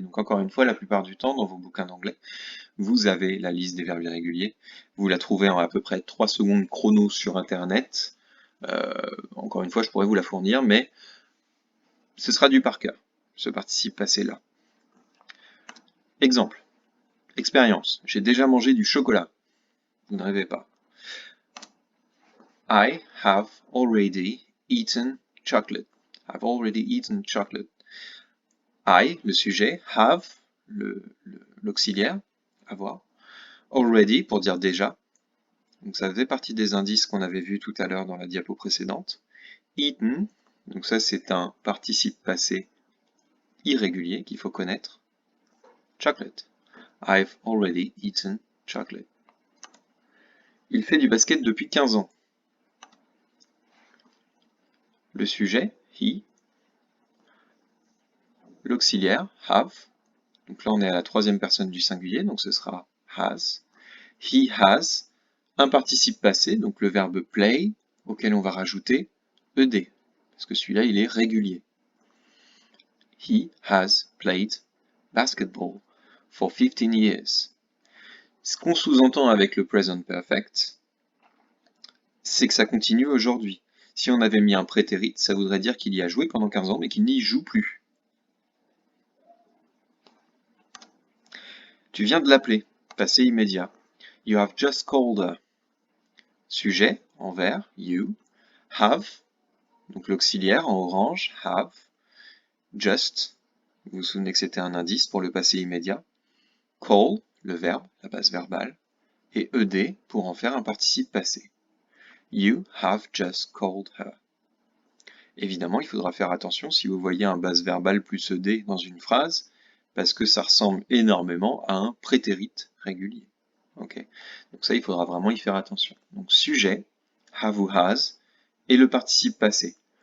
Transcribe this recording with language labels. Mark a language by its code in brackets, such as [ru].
[fr] Donc encore une fois, la plupart du temps, dans vos bouquins d'anglais, vous avez la liste des verbes irréguliers. Vous la trouvez en à peu près 3 secondes chrono sur Internet. Encore une fois, je pourrais vous la fournir, mais ce sera du par cœur, ce participe passé-là. Exemple. Expérience. J'ai déjà mangé du chocolat. Vous ne rêvez pas. [en] I have already eaten chocolate. I've already eaten chocolate. [fr] I, le sujet, have, l'auxiliaire, avoir, already pour dire déjà. Donc ça faisait partie des indices qu'on avait vus tout à l'heure dans la diapo précédente. Eaten, donc ça c'est un participe passé irrégulier qu'il faut connaître. [en] Chocolate. I've already eaten chocolate. [fr] Il fait du basket depuis 15 ans. Le sujet, he. L'auxiliaire, have. Donc là, on est à la troisième personne du singulier, donc ce sera has. He has. Un participe passé, donc le verbe play, auquel on va rajouter ed, parce que celui-là, il est régulier. [en] He has played basketball for 15 years. [fr] Ce qu'on sous-entend avec le present perfect, c'est que ça continue aujourd'hui. Si on avait mis un prétérit, ça voudrait dire qu'il y a joué pendant 15 ans, mais qu'il n'y joue plus. Tu viens de l'appeler, passé immédiat. [en] You have just called her. [fr] Sujet, en vert, you. Have, donc l'auxiliaire en orange, have. Just, vous vous souvenez que c'était un indice pour le passé immédiat. Call, le verbe, la base verbale. Et ed pour en faire un participe passé. [en] You have just called her. [fr] Évidemment, il faudra faire attention si vous voyez un base verbal plus ed dans une phrase, parce que ça ressemble énormément à un prétérit régulier. Okay. Donc ça, il faudra vraiment y faire attention. Donc sujet, have ou has, et le participe passé.